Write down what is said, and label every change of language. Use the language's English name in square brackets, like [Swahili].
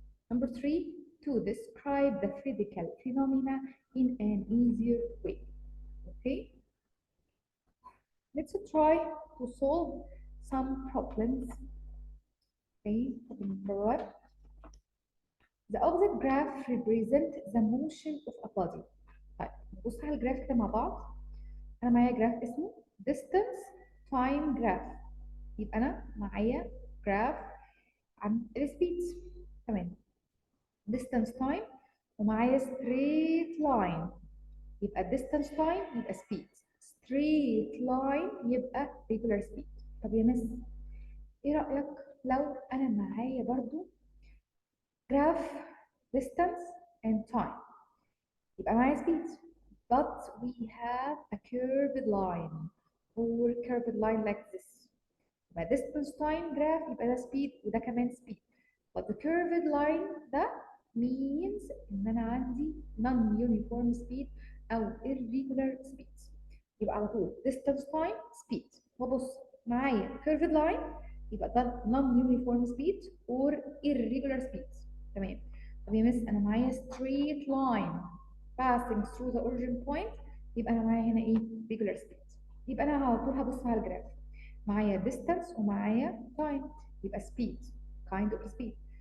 [English] Number three, to describe the physical phenomena in an easier way. Okay, let's try to solve some problems. Okay, problem number one. The opposite graph represents the motion of a body. [Arabic] طيب نبص على الجراف كده مع بعض. أنا معايا جراف اسمه [English] distance time graph. [Arabic] يبقى أنا معايا جراف عن السبيد. تمام. [English] distance time ومعايا straight line يبقى distance time يبقى speed straight line يبقى regular speed. [Arabic] طب يا مس ايه رأيك لو انا معايا برضو [English] graph distance and time يبقى معايا speed but we have a curved line or curved line like this يبقى distance time graph يبقى ده speed وده كمان speed but the curved line ده means ان انا عندي non-uniform speed او irregular speed [Arabic] يبقى على طول [English] distance time speed وابص معايا curved line يبقى ده non-uniform speed or irregular speed. [Arabic] تمام. طب يا مس انا معايا [English] straight line passing through the origin point [Arabic] يبقى انا معايا هنا ايه regular speed. يبقى انا على طول هبص على الجراف معايا distance ومعايا time يبقى [English] speed kind of speed.